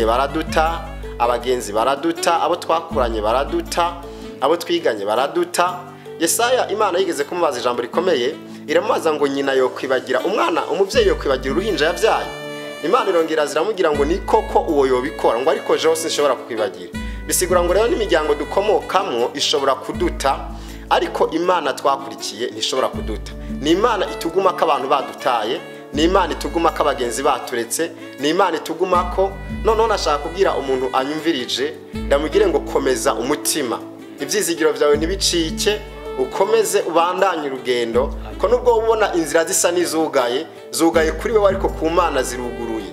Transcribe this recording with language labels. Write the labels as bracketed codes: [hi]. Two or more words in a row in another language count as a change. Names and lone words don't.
[rn] baraduta abagenzi baraduta abo twakuranye baraduta abo twiganye baraduta Yesaya Imana yigeze kumubaza ijambo rikomeye iramubaza ngo nyina yo kwibagira umwana umuvyeyi yo kwibagira uruhinja yavyaye Imana irongera ziramugira ngo ni koko uwo yobikora ngo ariko je hose nshobora kukwibagira bisigura ngo rero n'imiryango dukomokamo ishobora kuduta ariko Imana twakurikiye ntishobora kuduta ni Imana ituguma ko abantu badutaye ni Imana ituguma ko abagenzi baturetse, ni Imana ituguma ko none nashaka kubwira umuntu anyumvirije ndamugire ngo komeza umutima, ibyizigiro byawe ntibicike, ukomeze ubandanye urugendo ko nubwo ubona inzira zisa n'izugaye kuri we ariko ku Mana ziruguruye.